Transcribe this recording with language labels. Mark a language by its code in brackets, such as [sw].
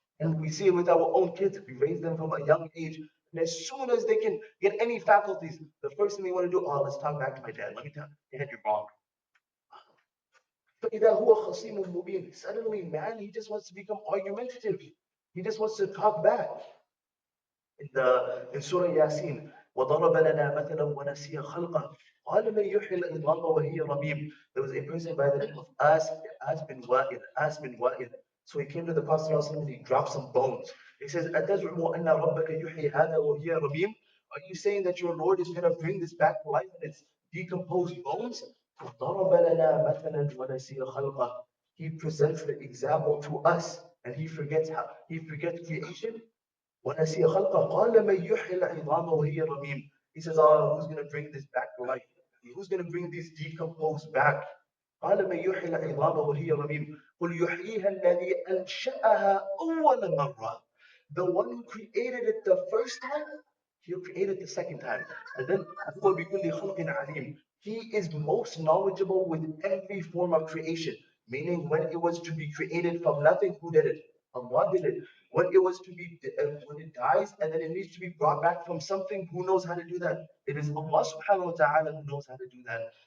[en] And we see it with our own kids. We raise them from a young age. And as soon as they can get any faculties, the first thing they want to do, oh, let's talk back to my dad. Let me tell you, Dad, you're wrong. [ar] فإذا هو خصيم مبين. [en] Suddenly, man, he just wants to become argumentative. He just wants to talk back. In Surah Yasin, [ar] وَضَرَبَ لَنَا مَثَلًا وَنَسِيَ خَلْقَهُ قَالَ مَنْ يُحْيِي الْعِظَامَ وَهِيَ رَمِيمٌ. [en] There was a person by the name of As bin Wa'il. As bin Wa'il. So he came to the Prophet ﷺ and he dropped some bones. He says, [ar] أَتَزْعُمُ أَنَّ رَبَّكَ يُحْيِي هَذَا وَهِيَ رَمِيمٌ. [en] Are you saying that your Lord is going to bring this back to life and it's decomposed bones? [ar] ضَرَبَ لَنَا مَثَلًا وَنَسِيَ خَلْقَهُ. [en] He presents the example to us and he forgets creation. [ar] ونسي خلقه قال من يحيي العظام وهي رميم. [en] He says, oh, who's going to bring this back to life? Who's going to bring these decomposed back? [ar] قال من يحيي العظام وهي رميم قل يحييها الذي أنشأها أول مرة. [en] The one who created it the first time, he'll create it the second time. And then [ar] هو بكل خلق عليم. [en] He is most knowledgeable with every form of creation. Meaning when it was to be created from nothing, who did it? Allah did it. When it was to be, when it dies and then it needs to be brought back from something, who knows how to do that? It is Allah subhanahu wa ta'ala who knows how to do that.